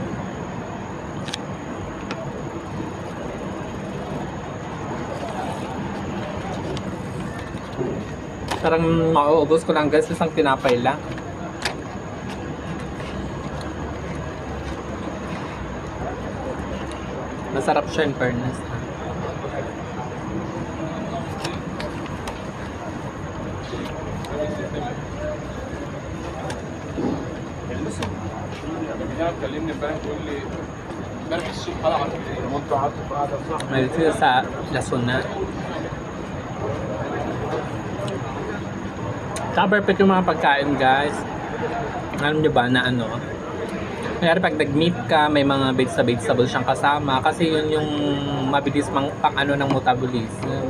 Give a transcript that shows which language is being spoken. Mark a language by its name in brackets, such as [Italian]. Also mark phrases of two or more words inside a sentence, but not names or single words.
[Filipino] Parang mauubos ko lang guys, isang tinapay lang. Masarap siya [English] in fairness. [Arabic] كلمني امبارح تقول لي امبارح الصبح طلع وانتوا قعدتوا في قعده صح؟ [Filipino] May dito sa lason na. Saka perfect yung mga pagkain guys. Alam nyo ba na ano? Kaya pag nag-meet ka, may mga vegetable siyang kasama. Kasi yun yung mabilis pang ano ng metabolism.